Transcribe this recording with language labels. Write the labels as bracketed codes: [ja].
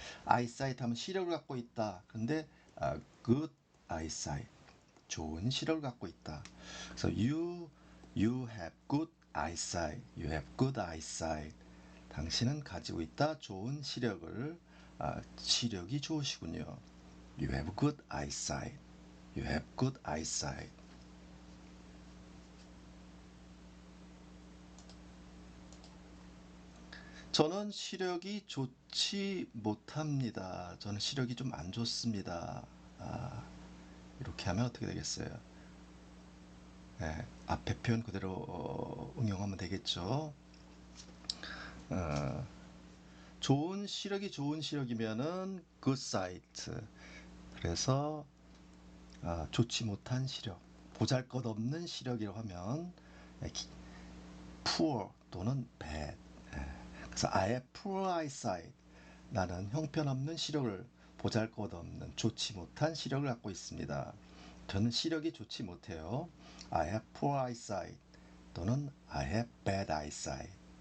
[ko] eyesight 하면 시력을 갖고 있다. 근데 [en] good eyesight. [ko] 좋은 시력을 갖고 있다. 그래서 [en] you have good eyesight. You have good eyesight. [ko] 당신은 가지고 있다. 좋은 시력을. 시력이 좋으시군요. [en] You have good eyesight. You have good eyesight. [ko] 저는 시력이 좋지 못합니다. 저는 시력이 좀 안 좋습니다. 이렇게 하면 어떻게 되겠어요? 네, 앞에 표현 그대로 응용하면 되겠죠. 좋은 시력이 좋은 시력이면은 [en] good sight. [ko] 그래서 좋지 못한 시력, 보잘것없는 시력이라고 하면 poor 또는 bad. 그래서 [en] I have poor eyesight. [ko] 나는 형편없는 시력을 보잘것없는 좋지 못한 시력을 갖고 있습니다. 저는 시력이 좋지 못해요. [en] I have poor eyesight [ko] 또는 [en] I have bad eyesight.